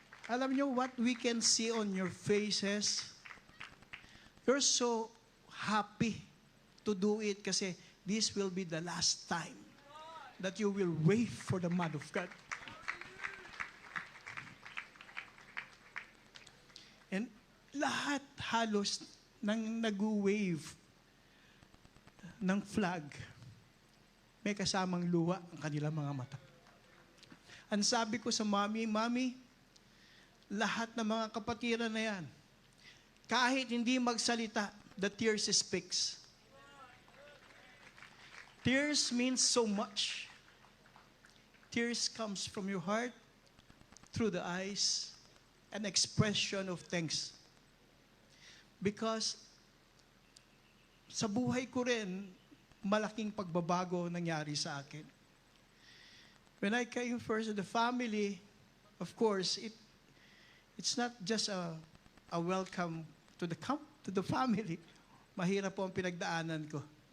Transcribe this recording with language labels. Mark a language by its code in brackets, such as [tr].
[en] Alam niyo what we can see on your faces? You're so happy to do it kasi this will be the last time that you will wave for the man of God. [tl] And lahat halos nang nag-wave ng flag, may kasamang luha ang kanilang mga mata. Ang sabi ko sa Mami, lahat ng mga kapatiran na yan, kahit hindi magsalita, the tears speaks. [en] Tears means so much. Tears comes from your heart, through the eyes, an expression of thanks. [tl] Because sa buhay ko rin, malaking pagbabago nangyari sa akin. [en] When I came first to the family, of course, it's not just a welcome to the family. [tl] Mahirap po ang pinagdaanan ko.